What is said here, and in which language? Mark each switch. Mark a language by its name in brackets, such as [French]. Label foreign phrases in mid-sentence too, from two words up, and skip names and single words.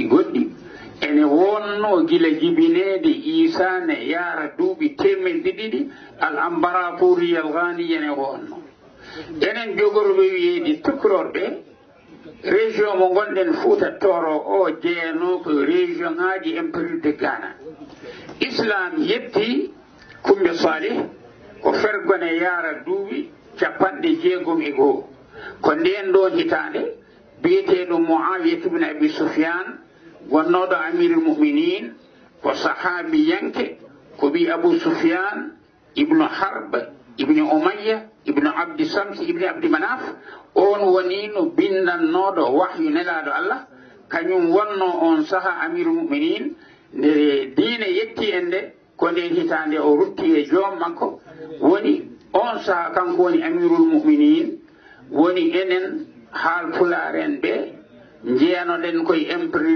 [Fula] goɗɗi ene wonno gila jibinede isane yaara duuɓi temedde ɗiɗi [Arabic] الإمبراطورية الغانية [Fula] ene wonno enen jogorɓe wiyeede tukrorɓe région mo gonɗen Fouta Toro o jeeyano ko région ŋaaji [French] impérial de Ghana [Fula] islam yetti Kumbe Salih ko fergone yaara duuɓi 60 ko nden ɗon hitande biyeteɗo Muawiyah ibn Abi Sufyan gonnoɗo [Arabic] أمير المؤمنين [Fula] ko sahabi yanke ko ɓi Abu Sufyan ibnu Harb ibnu Umayya ibnu Abdi Sams ibnu Abdi Manaf on woni no bindannoɗo wahyu nelaɗo Allah kañum wonno on saha [Arabic] أمير المؤمنين [Fula] nde diine yetti en nde ko nden hitande o rutti e joom makko woni on saha kanko woni [Arabic] أمير المؤمنين [Fula] woni enen haal pularen ɓe jeeyanoɗen koye empire